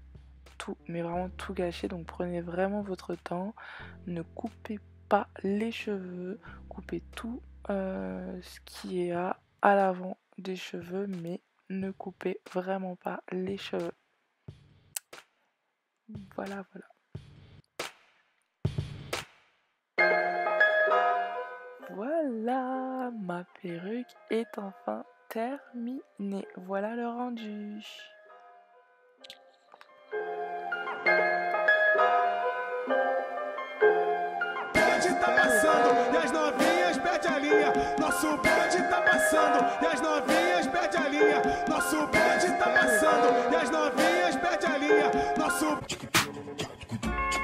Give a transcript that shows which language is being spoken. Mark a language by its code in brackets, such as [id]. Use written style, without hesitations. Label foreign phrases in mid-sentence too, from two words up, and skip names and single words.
[fr] Mais vraiment tout gâcher, donc prenez vraiment votre temps, ne coupez pas les cheveux, coupez tout ce qui est à l'avant des cheveux, mais ne coupez vraiment pas les cheveux. Voilà. Voilà, ma perruque est enfin terminée. Voilà le rendu. [pt] Tá passando e as novinhas perde a linha. Nosso bonde tá passando e as novinhas perde a linha. Nosso bonde tá passando e as novinhas perde a linha.